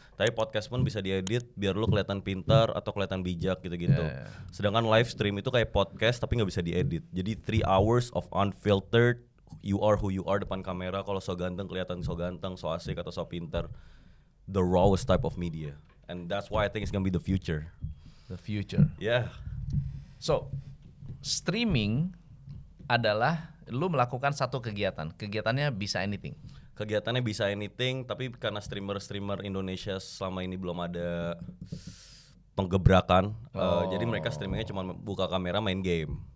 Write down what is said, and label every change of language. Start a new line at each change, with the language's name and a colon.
Indonesian: Tapi podcast pun bisa diedit biar lu kelihatan pintar atau kelihatan bijak gitu-gitu. Yeah. Sedangkan live stream itu kayak podcast tapi nggak bisa diedit.
English: Jadi 3 hours of unfiltered, you are who you are depan kamera.
Indonesian: Kalau so ganteng kelihatan so ganteng, so asik atau so pintar. The rawest type of media.
English: And that's why I think it's gonna be the future. The future. Yeah.
Indonesian: So, streaming adalah lu melakukan satu kegiatan. Kegiatannya bisa anything. Kegiatannya bisa anything, tapi karena streamer Indonesia selama ini belum ada penggebrakan, jadi mereka streamingnya cuma buka kamera main game.